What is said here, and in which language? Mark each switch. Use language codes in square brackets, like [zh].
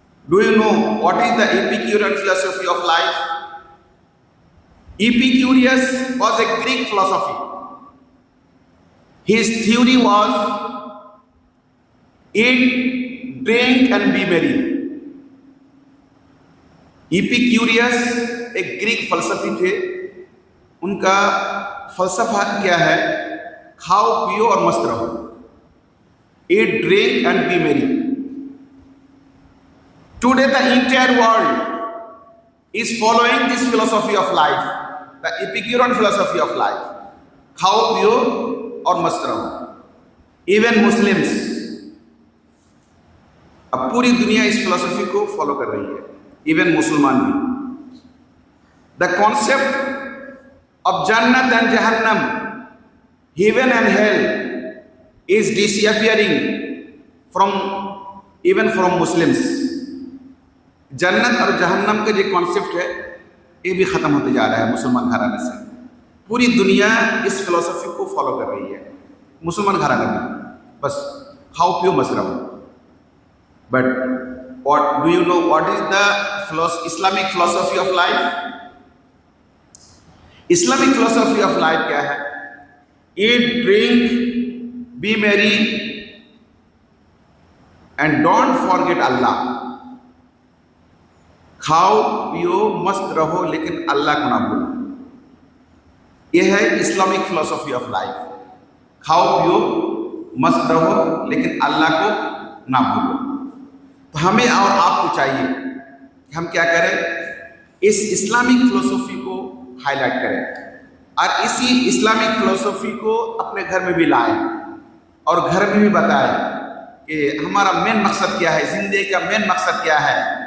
[en] Do you know what is the Epicurean philosophy of life? Epicurus was a Greek philosophy. His theory was eat, drink and be merry. [hi] Epicurus एक Greek फलसफी थे. उनका फलसफा क्या है? खाओ पियो और मस्त रहो. [en] Eat, drink and be merry. Today the entire world is following this philosophy of life, the Epicurean philosophy of life. [hi] खाओ पियो और मस्त रहो. इवन मुस्लिम्स, अब पूरी दुनिया इस फिलोसफी को फॉलो कर रही है, इवन मुसलमान भी. [en] The concept of जन्नत and जहन्नम, heaven and hell is disappearing from Muslims. [hi] जन्नत और जहन्नम का जो कॉन्सेप्ट है ये भी ख़त्म होते जा रहा है मुसलमान घराने से. पूरी दुनिया इस फिलोसफी को फॉलो कर रही है, मुसलमान घराने में बस खाओ पियो मस्त रहो. [en] But what do you know what is the Islamic philosophy of life? Islamic philosophy of life [hi] क्या है? [en] Eat, drink, be merry and don't forget Allah. [hi] खाओ पियो मस्त रहो लेकिन अल्लाह को ना भूलो. यह है [en] Islamic philosophy of life. [hi] खाओ पियो मस्त रहो लेकिन अल्लाह को ना भूलो. तो हमें और आपको चाहिए कि हम क्या करें, इस इस्लामिक फिलोसफी को हाईलाइट करें और इसी इस्लामिक फिलोसफी को अपने घर में भी लाएं और घर में भी बताएं कि हमारा मेन मकसद क्या है, ज़िंदगी का मेन मकसद क्या है.